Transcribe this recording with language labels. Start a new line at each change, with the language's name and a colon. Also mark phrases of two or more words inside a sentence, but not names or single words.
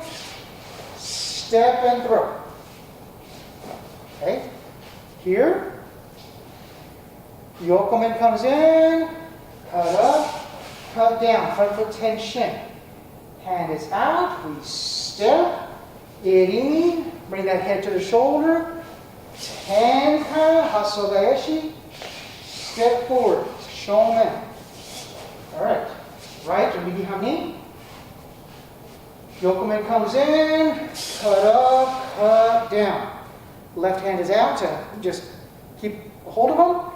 English: Step and throw. Okay. Here, yokomen comes in, cut up, cut down, front foot tenchin. Hand is out, we step, iriminage, bring that head to the shoulder, tenkan, haso gaeshi, step forward, shomen. Alright, right or midi hanmi. Yokomen comes in, cut up, cut down. Left hand is out to just keep a hold of them.